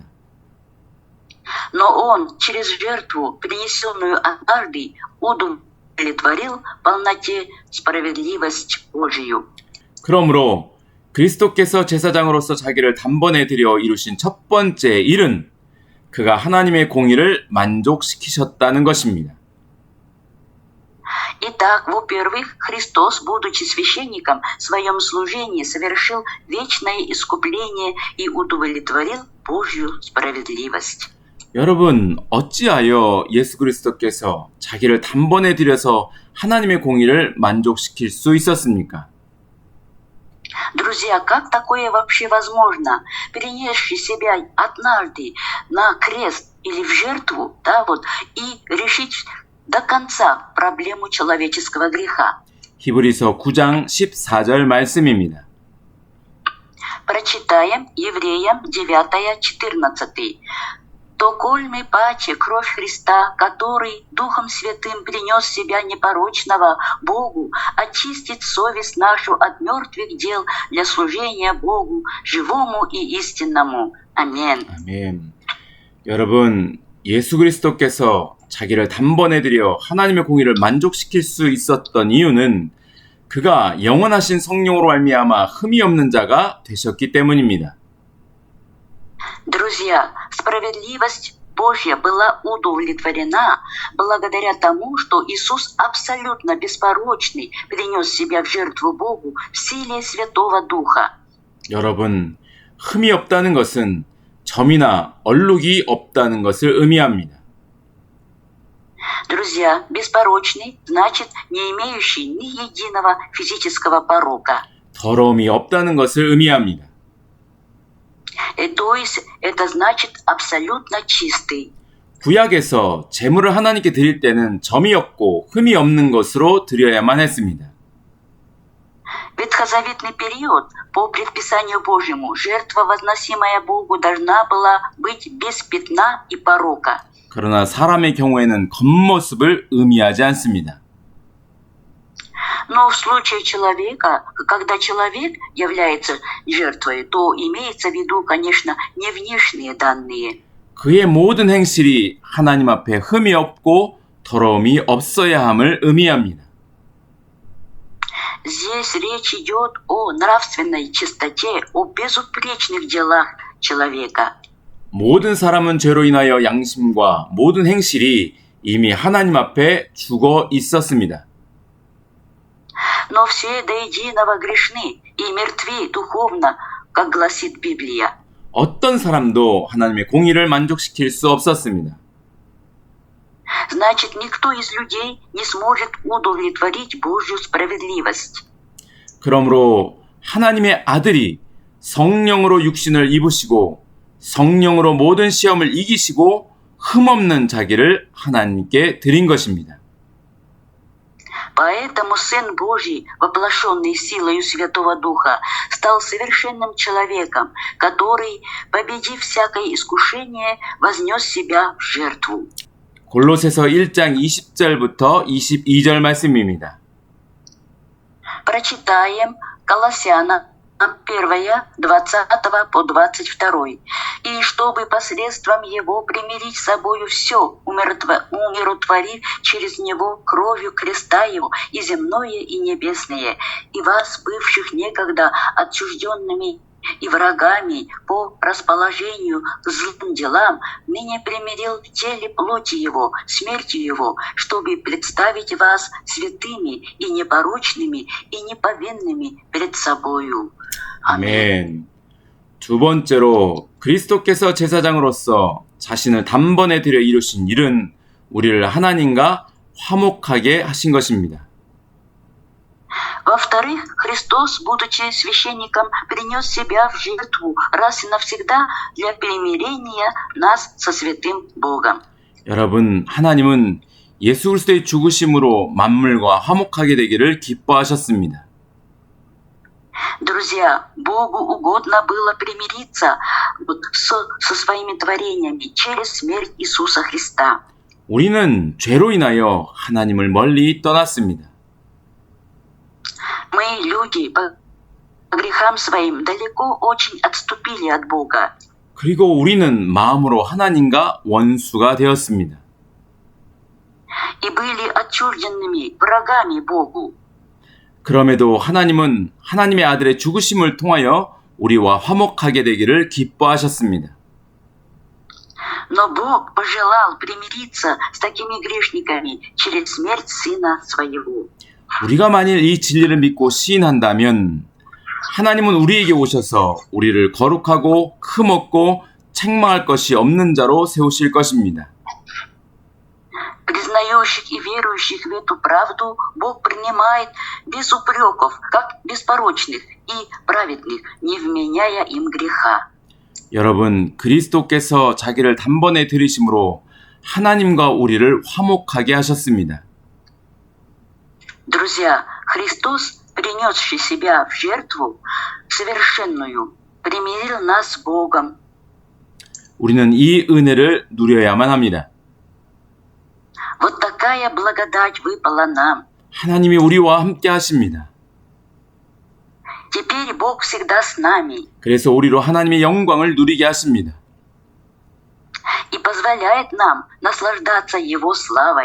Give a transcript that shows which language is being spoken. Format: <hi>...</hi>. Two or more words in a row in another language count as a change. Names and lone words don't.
<ru>Но Он через жертву, принесенную однажды, удовлетворил в полноте справедливость Божию.</ru> <ko>그러므로 그리스도께서 제사장으로서 자기를 단번에 드려 이루신 첫 번째 일은 그가 하나님의 공의를 만족시키셨다는 것입니다.</ko> <ru>Итак, во-первых, Христос, будучи священником, в своем служении совершил вечное искупление и удовлетворил Божью справедливость.</ru> <ko>여러분, 어찌하여 예수 그리스도께서 자기를 단번에 드려서 하나님의 공의를 만족시킬 수 있었습니까?</ko> <ru>Друзья, как такое вообще возможно? Перенесший себя однажды на крест или в жертву, да, вот, и решить до конца проблему человеческого греха.</ru> <ko>히브리서 9장 14절 말씀입니다.</ko> <ru>Прочитаем Евреям 9-14. То коль мы паче кровь Христа, который Духом Святым принес себя непорочного Богу, очистит совесть нашу от мертвых дел для служения Богу, живому и истинному.</ru> <ko>아멘. 아멘. 여러분, 예수 그리스도께서 자기를 단번에 드려 하나님의 공의를 만족시킬 수 있었던 이유는 그가 영원하신 성령으로 말미암아 흠이 없는 자가 되셨기 때문입니다.</ko> <ru>Друзья, справедливость Божья была удовлетворена благодаря тому, что Иисус абсолютно беспорочный принес себя в жертву Богу в силе Святого Духа.</ru> <ko>여러분, 흠이 없다는 것은 점이나 얼룩이 없다는 것을 의미합니다.</ko> <ru>Друзья, беспорочный значит не имеющий ни единого физического порока.</ru> <ko>더러움이 없다는 것을 의미합니다.</ko> <ru>То есть это значит абсолютно чистый.</ru> <ko>구약에서 제물을 하나님께 드릴 때는 점이 없고 흠이 없는 것으로 드려야만 했습니다.</ko> <ru>Ветхозаветный период, по предписанию Божьему, жертва, возносимая Богу, должна была быть без пятна и порока.</ru> <ko>그러나 사람의 경우에는 겉모습을 의미하지 않습니다.</ko> <ru>Но в случае человека, когда человек является жертвой, то имеется в виду, конечно, не внешние данные.</ru> <ko>그의 모든 행실이 하나님 앞에 흠이 없고 더러움이 없어야 함을 의미합니다.</ko> <ru>Здесь речь идет о нравственной чистоте, о безупречных делах человека.</ru> <ko>모든 사람은 죄로 인하여 양심과 모든 행실이 이미 하나님 앞에 죽어 있었습니다.</ko> <ru>Но все до единого грешны и мертвы духовно, как гласит Библия.</ru> <ko>어떤 사람도 하나님의 공의를 만족시킬 수 없었습니다.</ko> <ru>Значит, никто из людей не сможет удовлетворить Божью справедливость.</ru> <ko>그러므로 하나님의 아들이 성령으로 육신을 입으시고 성령으로 모든 시험을 이기시고 흠없는 자기를 하나님께 드린 것입니다.</ko> <ru>Поэтому Сын Божий, воплощенный силою Святого Духа, стал совершенным человеком, который, победив всякое искушение, вознес себя в жертву.</ru> <ko>골로새서 1장 20절부터 22절 말씀입니다.</ko> <ru>Прочитаем Колоссянам 1, 20 по 22. «И чтобы посредством Его примирить с собою все, умиротворив через Него кровью креста Его и земное, и небесное, и вас, бывших некогда отчужденными и врагами по расположению к злым делам, ныне примирил в теле плоти Его, смертью Его, чтобы представить вас святыми и непорочными и неповинными пред собою».</ru> <ko>아멘. 두 번째로 그리스도께서 제사장으로서 자신을 단번에 들여 이루신 일은 우리를 하나님과 화목하게 하신 것입니다.</ko> <ru>Во-вторых, Христос, будучи священником, принес себя в жертву раз и навсегда для примирения нас со святым Богом.</ru> <ko>여러분, 하나님은 예수 그리스도의 죽으심으로 만물과 화목하게 되기를 기뻐하셨습니다.</ko> <ru>Друзья, Богу угодно было примириться со своими творениями через смерть Иисуса Христа.</ru> <ko>우리는 죄로 인하여 하나님을 멀리 떠났습니다.</ko> <ru>Мы, люди, по грехам своим далеко очень отступили от Бога.</ru> <ko>그리고 우리는 마음으로 하나님과 원수가 되었습니다.</ko> <ru>И были отчужденными врагами Богу.</ru> <ko>그럼에도 하나님은 하나님의 아들의 죽으심을 통하여 우리와 화목하게 되기를 기뻐하셨습니다.</ko> <ru>Но Бог пожелал примириться с такими грешниками через смерть Сына Своего.</ru> <ko>우리가 만일 이 진리를 믿고 시인한다면 하나님은 우리에게 오셔서 우리를 거룩하고 흠없고 책망할 것이 없는 자로 세우실 것입니다.</ko> <ru>Признающих и верующих в эту правду Бог принимает без упреков, как беспорочных и праведных, не вменяя им греха.</ru> <ko>여러분, 그리스도께서 자기를 단번에 들이심으로 하나님과 우리를 화목하게 하셨습니다.</ko> <ru>Друзья, Христос, принесший себя в жертву совершенную, примирил нас с Богом.</ru> <ko>우리는 이 은혜를 누려야만 합니다.</ko> <ru>Вот такая благодать выпала нам.</ru> <ko>하나님이 우리와 함께 하십니다.</ko> <ru>Теперь Бог всегда с нами</ru> <ko>그래서 우리로 하나님의 영광을 누리게 하십니다.</ko> <ru>и позволяет нам наслаждаться Его славой.</ru>